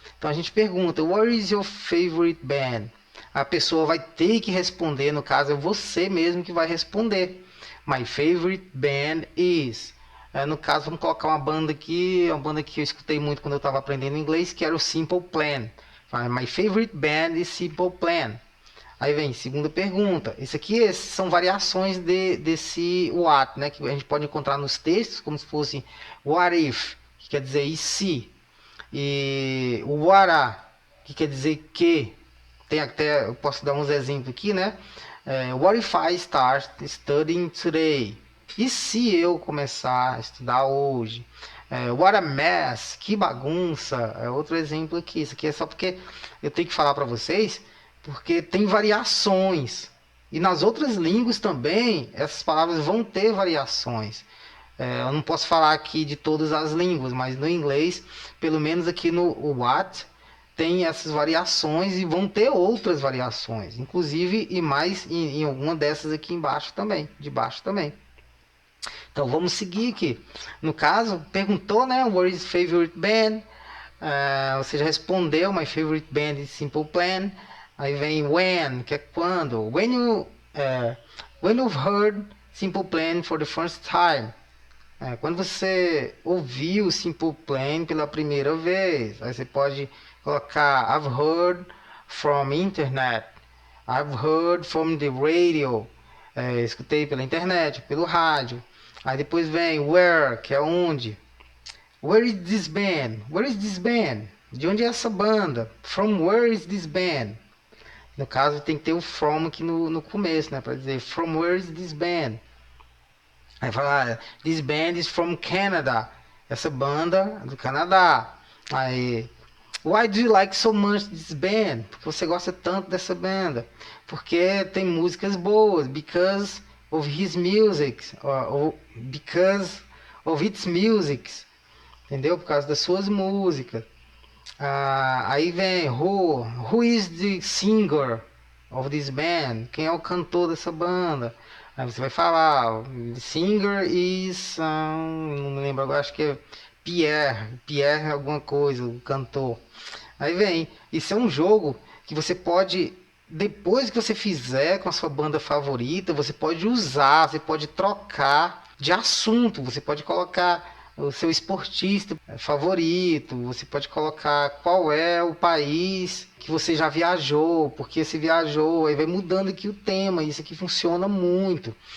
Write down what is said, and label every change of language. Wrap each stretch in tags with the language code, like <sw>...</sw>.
<pt>Então a gente pergunta,</pt> <en>what is your favorite band?</en> <pt>A pessoa vai ter que responder, no caso é você mesmo que vai responder.</pt> <en>My favorite band is...</en> <pt>no caso, vamos colocar uma banda que eu escutei muito quando eu estava aprendendo inglês, que era o Simple Plan.</pt> <en>My favorite band is Simple Plan.</en> <pt>Aí vem, segunda pergunta. Esses são variações desse what, né? Que a gente pode encontrar nos textos, como se fosse what if, que quer dizer e se. E o what que quer dizer que. Tem até, eu posso dar uns exemplos aqui, né?</pt> <en>What if I start studying today?</en> <pt>E se eu começar a estudar hoje?</pt> <en>What a mess,</en> <pt>que bagunça. É outro exemplo aqui. Isso aqui é só porque eu tenho que falar para vocês, porque tem variações. E nas outras línguas também, essas palavras vão ter variações. Eu não posso falar aqui de todas as línguas, mas no inglês, pelo menos aqui no what, tem essas variações e vão ter outras variações. Inclusive, e mais em alguma dessas aqui embaixo também, de baixo também. Então vamos seguir aqui. No caso, perguntou, né?</pt> <en>What is favorite band?</en> <pt>Você já respondeu,</pt> <en>my favorite band is Simple Plan.</en> <pt>Aí vem when, que é quando.</pt> <en>When you've heard Simple Plan for the first time.</en> <pt>Quando você ouviu o Simple Plan pela primeira vez. Aí você pode colocar</pt> <en>I've heard from internet. I've heard from the radio.</en> <pt>Escutei pela internet, pelo rádio. Aí depois vem where, que é onde.</pt> <en>Where is this band? Where is this band?</en> <pt>De onde é essa banda?</pt> <en>From where is this band?</en> <pt>No caso tem que ter o from aqui no começo, né? Para dizer</pt> <en>from where is this band?</en> <pt>Aí fala</pt> <en>this band is from Canada.</en> <pt>Essa banda é do Canadá.</pt> <en>Aí why do you like so much this band?</en> <pt>Porque você gosta tanto dessa banda? Porque tem músicas boas.</pt> <en>Because of his music, or because of its music, entendeu?</en> <pt>Por causa das suas músicas. Aí vem</pt> <en>who is the singer of this band?</en> <pt>Quem é o cantor dessa banda? Aí você vai falar,</pt> <en>the singer is,</en> <pt>não me lembro agora, acho que é Pierre alguma coisa, o cantor. Aí vem, isso é um jogo que você pode, depois que você fizer com a sua banda favorita, você pode usar, você pode trocar de assunto, você pode colocar o seu esportista favorito, você pode colocar qual é o país que você já viajou, porque você viajou, aí vai mudando aqui o tema, isso aqui funciona muito.</pt>